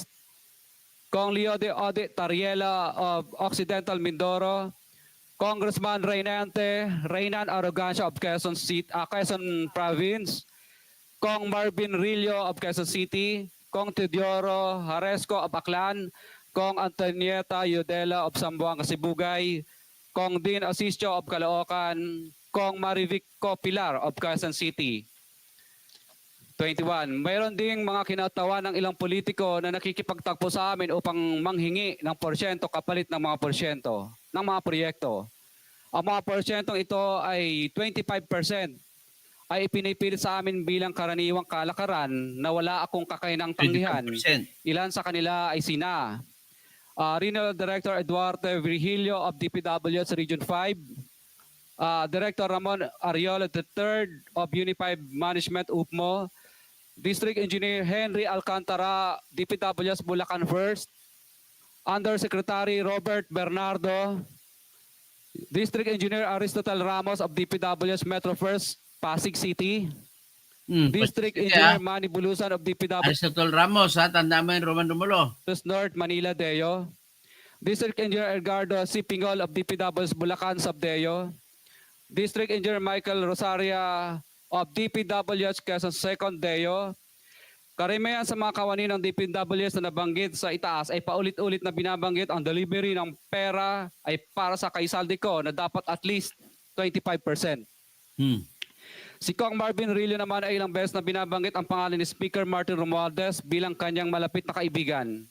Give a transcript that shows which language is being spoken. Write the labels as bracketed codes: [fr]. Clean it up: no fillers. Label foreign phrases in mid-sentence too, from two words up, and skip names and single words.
[en] Kong Leo de Ode Tariela of Occidental Mindoro, Congressman Reynan Arrogancia of Quezon Province, Kong Marvin Rillo of Quezon City, Kong Teodoro Haresco of Aklan, Kong Antonieta Yudela of Zamboanga, Sibugay, Kong Dean Asisio of Caloocan, Kong Marivic Pilar of Quezon City. 21. [tl] Mayroon ding mga kinatawa ng ilang politiko na nakikipagtagpo sa amin upang manghingi ng porsyento kapalit ng mga porsyento ng mga proyekto. Ang mga porsyentong ito ay 25% ay ipinipilit sa amin bilang karaniwang kalakaran na wala akong kakainang tanggihan. 25%. Ilan sa kanila ay sina Regional Director Eduardo Virgilio of DPWH Region 5, Director Ramon Ariola III of Unified Management UPMO, District Engineer Henry Alcantara, DPWH Bulacan First, Undersecretary Robert Bernardo, District Engineer Aristotle Ramos of DPWH Metro First, Pasig City, District Engineer Manny Bulusan of DPWH Aristotle Ramos, tanda mo yung Roman Romulo. North Manila Deo, District Engineer Edgardo C. Pingol of DPWH Bulacan Subdeo, District Engineer Michael Rosaria of DPWH Quezon Second Deo. Karamihan sa mga kawani ng DPWH na nabanggit sa itaas ay paulit-ulit na binabanggit ang delivery ng pera ay para sa kaisaldi ko na dapat [en] at least [tl] 25%. Si Kong Marvin Rillo naman ay ilang beses na binabanggit ang pangalan ni Speaker Martin Romualdez bilang kanyang malapit na kaibigan.